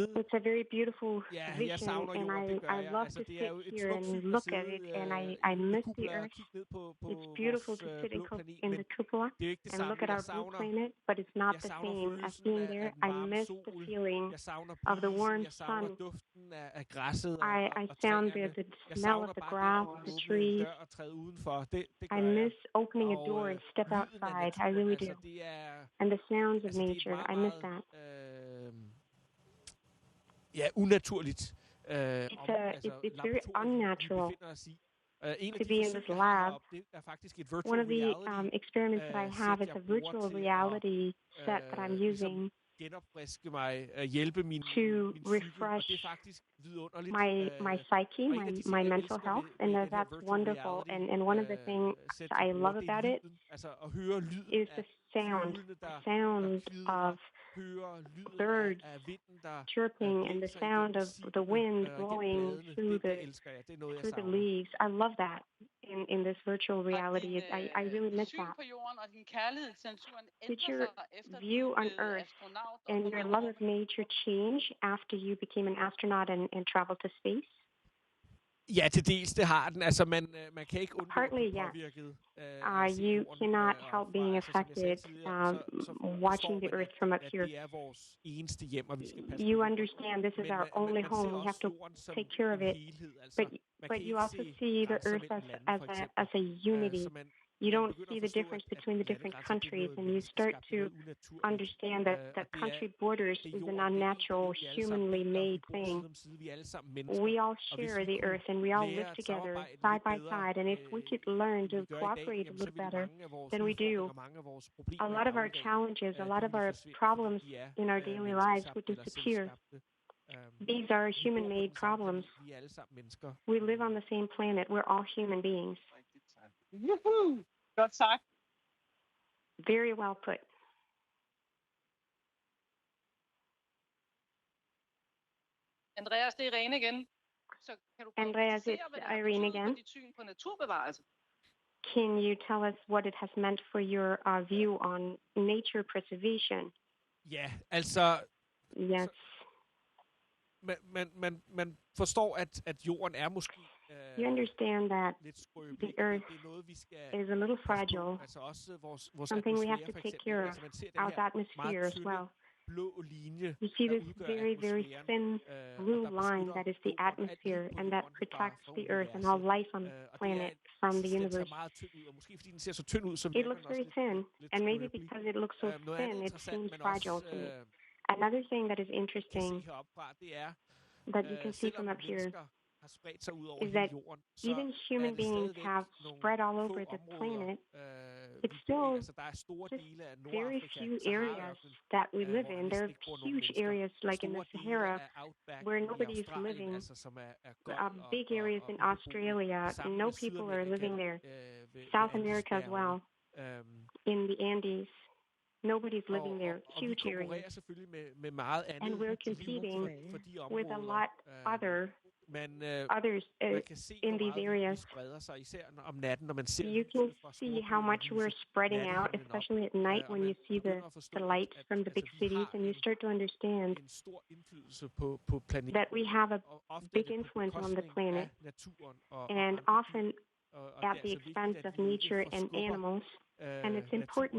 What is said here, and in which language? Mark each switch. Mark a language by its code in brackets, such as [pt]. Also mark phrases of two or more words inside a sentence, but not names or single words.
[en] It's a very beautiful [da] Jeg [en] vision, [da] savner [en] and [da] jorden, det gør [en] I [da] jeg. [en] love [da] Altså [en] to [da] det er jo [en] sit [da] et [en] here [da] smukt [en] and [da] syn at [en] look at [da] sidde [en] it, and I [da] i [en] miss the [da] kupler og [en] Earth. [da] kigge ned på [en] It's beautiful [da] vores [en] to sit [da] blå planet, [en] in [da] men [en] the cupola [da] det er jo ikke det [en] and [da] samme. [en] look at [da] Jeg [en] our blue [da] savner [en] planet, but it's not the same as [da] følelsen [en] being there. [da] af den [en] I [da] varme [en] miss the [da] sol. [en] feeling [da] Jeg savner [en] of the [da] brisen. [en] warm [da] Jeg savner [en] sun. [da] duften af græsset [en] I [da] og [en] found [da] træerne. [en] the [da] Jeg [en] smell of [da] savner [en] the [da] bare [en] grass, [da] det at [en] the [da] åbne en [en] trees. [da] dør og træde udenfor. Det [en] I [da] gør jeg. [en] miss opening a door and step [da] lyden af [en] outside. I [da] naturen, [en] really [da] altså [en] do. [da] det er [en] And the sounds of [da] altså det er [en] nature, [da] meget, [en] I miss [da] meget [en] that. [da] unaturligt. [en] It's very unnatural [da] en af [en] to [da] de [en] be in [da] forsøg, [en] this [da] jeg har [en] lab. [da] heroppe, det er faktisk et [en] One virtual of the reality experiments that I have is [da] sæt, [en] a [da] jeg bruger [en] virtual [da] til [en] reality set that I'm [da] ligesom [en] using [da] genopfriske mig, hjælpe min [en] to [da] psyke, og [en] refresh [da] det er faktisk vidunderligt. [en] my psyche, [da] og en af de ting, [en] my [da] jeg [en] mental [da] elsker [en] health, [da] ved [en] and [da] den her [en] that's [da] virtual [en] wonderful. [da] reality, [en] And one of the things [da] sæt, [en] I [da] jeg bruger, [en] love [da] det er [en] about it [da] lyden, altså at høre lyden [en] is the sound, [da] fuglene, der [en] sounds [da] kvidrer, [en] of [da] høre lyden [en] birds [da] af vinden, der [en] chirping, and the [da] blæser [en] sound [da] igennem [en] of the wind [da] siblene, [en] blowing [da] bladene. [en] through [da] Det [en] the [da] elsker jeg. Det er noget, jeg [en] through the [da] savner. [en] leaves. I love that in this virtual reality. I really miss [da] syn [en] that. [da] på jorden og din kærlighed til naturen [en] Did [da] ændrer [en] your [da] sig efter [en] view [da] du [en] on [da] blev [en] Earth [da] astronaut og [en] and [da] kom [en] your [da] ud i [en] love of [da] rummet? [en] nature change after you became an astronaut and traveled to space? [da] Ja, til dels det har den. Altså, man kan ikke undgå at blive påvirket af [en] You [da] jorden, [en] cannot [da] og [en] help being [da] altså, som jeg sagde [en] affected [da] tidligere, så [en] watching the [da] forstår man, [en] Earth from up [da] at [en] here. [da] det er vores eneste hjem, og vi skal passe [en] You [da] på det. [en] understand this is [da] Men [en] our only [da] man [en] home. [da] ser [en] We have [da] også [en] to [da] jorden som [en] take care of [da] en [en] it. [da] helhed. Altså, man [en] But [da] kan [en] you [da] ikke [en] also [da] se [en] see the [da] grænser [en] Earth [da] mellem lande, for eksempel. [en] as a unity. [da] Så [en] You [da] man [en] don't [da] begynder [en] see [da] at [en] the [da] forstå, [en] difference [da] at [en] between the different [da] landegrænser, det er [en] countries, [da] noget [en] and you start [da] menneskeskabt, [en] to [da] noget unaturligt. [en] understand that [da] Og det [en] country borders [da] det er [en] is an [da] jorden, det er [en] unnatural, [da] vi alle sammen [en] humanly [da] deler, [en] made [da] vi bor [en] thing. [da] side om side, vi er alle sammen mennesker. [en] We all [da] Og hvis [en] share [da] vi [en] the [da] kunne [en] Earth, and we all [da] lære [en] live [da] at [en] together [da] samarbejde [en] side [da] lidt [en] by [da] bedre, [en] side. And if we could learn [da] end [en] to [da] vi gør i dag, [en] cooperate a [da] jamen, så [en] little [da] ville [en] better [da] mange af vores [en] than we do, [da] udfordringer, mange af vores problemer [en] a [da] i [en] lot of our [da] dagligdagen, [en] challenges, a [da] de [en] lot of [da] ville [en] our [da] forsvinde, fordi [en] problems [da] de er [en] in our daily lives would [da] menneskeskabte eller [en] disappear. [da] selvskabte. [en] These are [da] Vi bor på [en] human-made [da] den samme [en] problems. [da] planet, vi er alle sammen mennesker. [en] We live on the same planet. We're all human beings. [da] Juhu! Godt sagt. [en] Very well put. [da] Andreas, det er Irene igen. Så kan du [en] Andreas, [da] konkretisere, hvad [en] it's [da] det har [en] Irene [da] betydet [en] again. [da] for dit syn på naturbevarelse? [en] Can you tell us what it has meant for your view on nature preservation? [da] Ja, altså... [en] Yes. [da] Man forstår, at jorden er måske [en] you understand that [da] lidt skrøbelig. [en] The Earth [da] det er noget, vi skal [en] is a little fragile, [da] altså også vores [en] something we have to [da] for [en] take [da] eksempel. [en] care of, [da] Altså, man ser den [en] our [da] her [en] atmosphere [da] meget [en] as [da] tynde [en] well. [da] blå linje, [en] You see [da] der [en] this [da] udgør [en] very, very [da] atmosfæren, [en] thin blue [da] og der [en] line that is the [da] beskytter jorden, [en] atmosphere, [da] alt liv på [en] and that [da] jorden [en] protects [da] fra [en] the Earth and all life on the [da] og det [en] planet from the [da] den [en] universe. [da] ser meget tynd ud, og måske fordi den ser så tynd ud, så [en] It [da] virker [en] looks [da] den også [en] very thin, [da] lidt [en] and maybe [da] skrøbelig. [en] because it looks so [da] Noget [en] thin, [da] andet [en] it [da] interessant, [en] seems [da] men [en] fragile [da] også [en] to me. Another thing that is [da] kan se [en] interesting [da] heroppe det er, [en] that you can see from [da] selvom [en] up here [da] mennesker har spredt sig ud over [en] is [da] hele [en] that [da] jorden, så [en] even human [da] det [en] beings [da] stadigvæk [en] have [da] nogle [en] spread all [da] få [en] over the [da] områder, [en] planet. [da] vi [en] It's [da] bor i. [en] still [da] Altså, der er store [en] just [da] dele af [en] very [da] Nordafrika, [en] few areas [da] Sahara-ørkenen, [en] that we live [da] hvor der [en] in. There [da] næsten [en] are [da] ikke bor nogen [en] huge [da] mennesker. [en] areas like in the [da] Store dele [en] Sahara [da] af outback [en] where [da] i [en] nobody is [da] Australien, [en] living. [da] altså, som er gold [en] Big areas in [da] ubeboelige, [en] Australia, [da] sammen [en] no [da] med [en] people are living there. [da] Sydamerika, [en] South America as well, [da] Andesbjergene. [en] in the Andes. Nobody's living there. [da] Og vi [en] Huge [da] konkurrerer [en] areas. [da] selvfølgelig med meget andet [en] And we're [da] liv [en] competing [da] for de [en] with a [da] områder. [en] lot others [da] Man kan se, [en] in [da] hvor [en] these [da] meget [en] areas. [da] vi spreder sig, især om natten, når man ser [en] You can [da] lyset fra [en] see how much we're spreading out, [da] nattehimlen op. [en] especially at night when you see the lights from the big cities, and you start to understand [da] en stor indflydelse på planeten. [en] that we have a [da] Og ofte [en] big [da] er det på [en] influence on the [da] bekostning [en] planet, [da] af naturen og [en] and [da] andre [en] often [da] dyr. Og [en] at [da] det er [en] the [da] altså vigtigt, [en] expense [da] at [en] of [da] vi ikke [en] nature and [da] forskubber, [en] animals. And it's [da] naturen [en] important